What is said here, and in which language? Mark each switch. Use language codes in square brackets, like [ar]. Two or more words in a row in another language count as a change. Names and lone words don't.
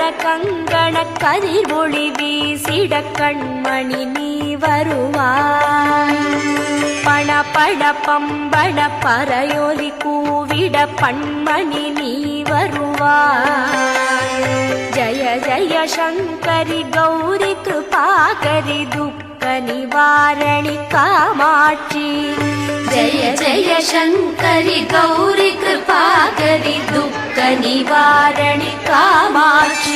[ta] கங்கண கதிர் ஒளி வீசிட கண்மணி நீ வருவாய் பண பண பம்பண பறையொலி கூவிட பண்மணி நீ வருவாய் [sa] ஜய ஜய சங்கரி கௌரி கிருபாகரி துக்க निवारणि कामाक्षी जय जय शंकरि गौरी कृपाकरि दुःख निवारणि कामाक्षी